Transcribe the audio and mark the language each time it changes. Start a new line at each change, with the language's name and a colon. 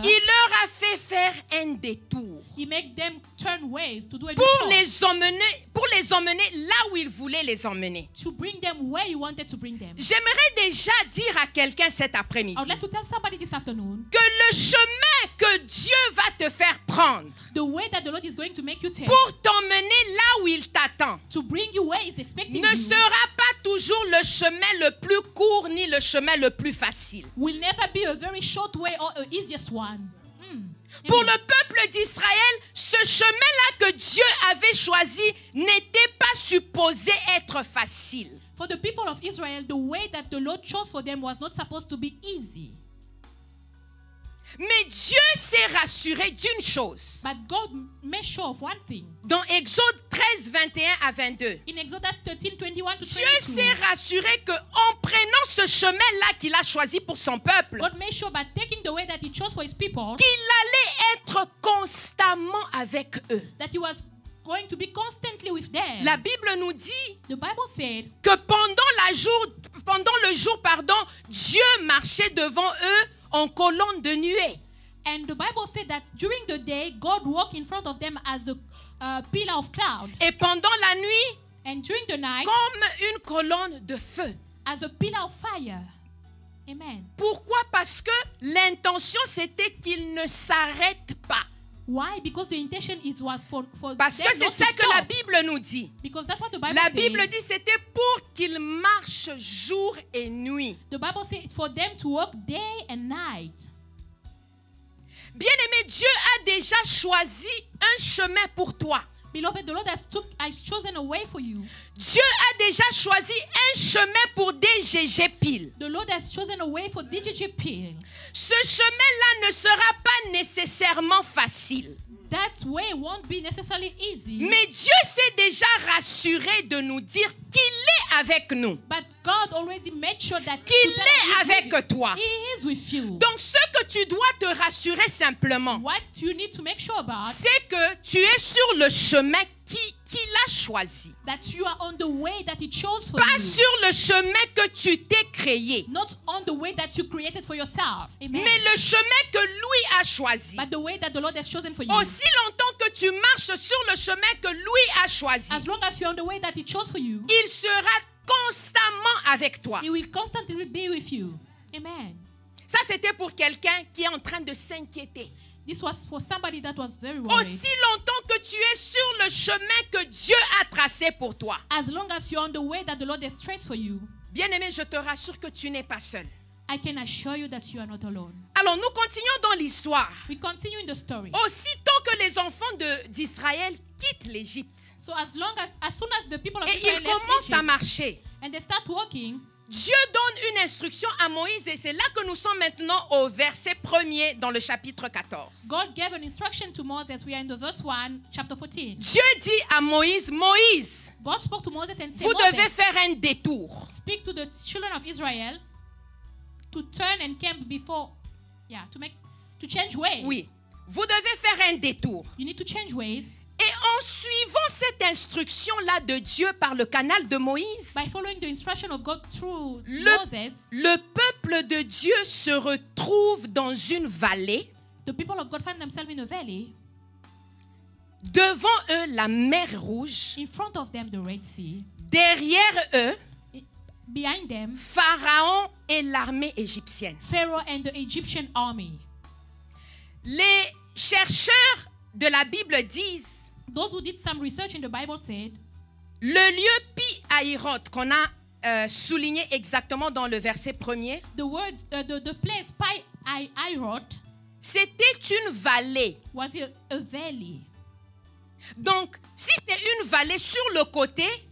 French: il leur a fait faire un détour
English: he made them turn ways to do a
French: pour
English: detour,
French: les emmener là où il voulait les emmener.
English: to bring them where you wanted to bring them.
French: J'aimerais déjà dire à quelqu'un cet après-midi
English: I would like to tell somebody this afternoon,
French: que le chemin que Dieu va te faire prendre
English: the way that the Lord is going to make you take
French: pour t'emmener là où il t'attend
English: to bring you where he's expecting
French: ne
English: you
French: sera pas toujours le chemin le plus court ni le chemin le plus facile.
English: will never be a very short way or an easiest one.
French: Pour le peuple d'Israël, ce chemin-là que Dieu avait choisi n'était pas supposé être facile.
English: For the people of Israel, the way that the Lord chose for them was not supposed to be easy.
French: Mais Dieu s'est rassuré d'une chose.
English: But God made sure of one thing.
French: Dans Exode 13, 21 à 22,
English: In Exodus 13, 21 to
French: Dieu
English: 22,
French: s'est rassuré qu'en prenant ce chemin-là qu'il a choisi pour son peuple,
English: God made sure by taking the way that he chose for his people,
French: qu'il allait être constamment avec eux.
English: that he was going to be constantly with them.
French: La Bible nous dit
English: The Bible said
French: que pendant le jour, Dieu marchait devant eux en colonne de nuée.
English: And the Bible said that during the day, God walked in front of them as the pillar of cloud.
French: Et pendant la nuit,
English: And during the night,
French: comme une colonne de feu.
English: as a pillar of fire. Amen.
French: Pourquoi? Parce que l'intention, c'était qu'ils ne s'arrêtent pas.
English: Why? Because the intention was for
French: Parce
English: them
French: que c'est
English: not
French: ça
English: to
French: que la
English: stop.
French: Bible nous dit.
English: Because that's what the Bible
French: La
English: says.
French: Bible dit c'était pour qu'ils marchent jour et nuit.
English: The Bible says it's for them to walk day and night.
French: Bien-aimé, Dieu a déjà choisi un chemin pour toi.
English: Beloved, the Lord has chosen a way for you.
French: Dieu a déjà choisi un chemin pour DGG Pile.
English: The Lord has chosen a way for DGG Peel.
French: Ce chemin-là ne sera pas nécessairement facile.
English: That way won't be necessarily easy.
French: Mais Dieu s'est déjà rassuré de nous dire qu'il est avec nous.
English: But God already made sure that
French: Qu'il
English: to tell
French: est
English: us he's
French: avec
English: with you.
French: toi.
English: He is with you.
French: Donc ce que tu dois te rassurer simplement,
English: What you need to make sure about
French: c'est que tu es sur le chemin qu'il a choisi.
English: that you are on the way that He chose for
French: Pas
English: you.
French: sur le chemin que tu t'es créé,
English: Not on the way that you created for yourself. Amen.
French: mais le chemin que lui a choisi.
English: But the way that the Lord has chosen for you.
French: Aussi longtemps que tu marches sur le chemin que lui a choisi,
English: As long as you're on the way that He chose for you,
French: il sera constamment avec toi.
English: He will constantly be with you. Amen.
French: Ça, c'était pour quelqu'un qui est en train de s'inquiéter.
English: This was for somebody that was very worried.
French: Aussi longtemps que tu es sur le chemin que Dieu a tracé pour toi.
English: As long as you're on the way that the Lord has traced for you,
French: Bien-aimé, je te rassure que tu n'es pas seul.
English: I can assure you that you are not alone.
French: Alors, nous continuons dans l'histoire.
English: We continue in the story.
French: Aussitôt que les enfants d'Israël quittent l'Égypte
English: So as soon as the people of
French: et
English: Israel
French: ils
English: left
French: commencent à
English: Egypt
French: marcher,
English: and they start walking,
French: Dieu donne une instruction à Moïse et c'est là que nous sommes maintenant au verset 1er dans le chapitre 14.
English: God gave an instruction to Moses. We are in the verse 1, chapter 14.
French: Dieu dit à Moïse, Moïse,
English: God spoke to Moses and said,
French: vous devez
English: Moses,
French: faire un détour.
English: speak to the children of Israel to turn and camp before, to change ways.
French: Oui, vous devez faire un détour.
English: You need to change ways.
French: Et en suivant cette instruction-là de Dieu par le canal de Moïse,
English: By following the instruction of God through
French: Le-
English: Moses,
French: le peuple de Dieu se retrouve dans une vallée.
English: the people of God find themselves in a valley.
French: Devant eux, la mer Rouge.
English: In front of them, the Red Sea.
French: Derrière eux,
English: Behind them,
French: Pharaon et l'armée égyptienne.
English: Pharaoh and the Egyptian army.
French: Les chercheurs de la Bible disent,
English: Those who did some research in the Bible said,
French: le lieu Pi-Hahiroth qu'on a souligné exactement dans le verset 1er,
English: the place Pi-Hahiroth
French: c'était une vallée.
English: was a valley.
French: Donc, si c'est une vallée sur le côté,